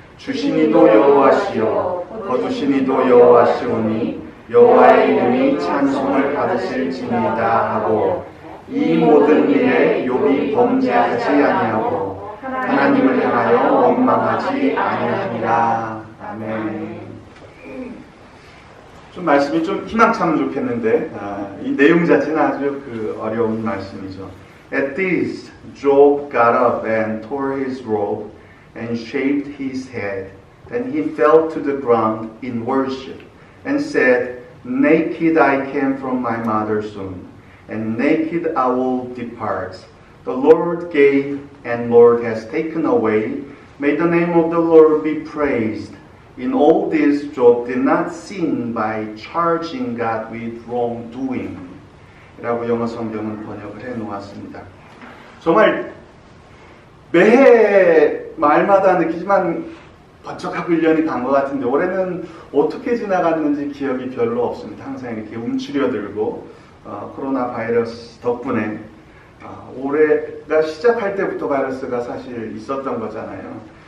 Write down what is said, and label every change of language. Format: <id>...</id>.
<ko>주시니도 여호와시요 거두시니도 여호와시오니 여호와의 이름이 찬송을 받으실지니이다 하고 이 모든 일에 욥이 범죄하지 아니하고 하나님을 향하여 원망하지 아니하니라. 아멘. 좀 말씀이 좀 희망차면 좋겠는데 이 내용 자체는 아주 어려운 말씀이죠.</ko> <en>At this, Job got up and tore his robe and shaved his head. Then he fell to the ground in worship and said, Naked I came from my mother's womb, and naked I will depart. The Lord gave, and Lord has taken away. May the name of the Lord be praised. In all this, Job did not sin by charging God with wrongdoing.</en> <ko>라고 영어 성경은 번역을 해놓았습니다. 정말 매해 말마다 느끼지만 번쩍하고 1년이 간 것 같은데 올해는 어떻게 지나갔는지 기억이 별로 없습니다. 항상 이렇게 움츠려들고 코로나 바이러스 덕분에 올해가 시작할 때부터 바이러스가 사실 있었던 거잖아요.</ko>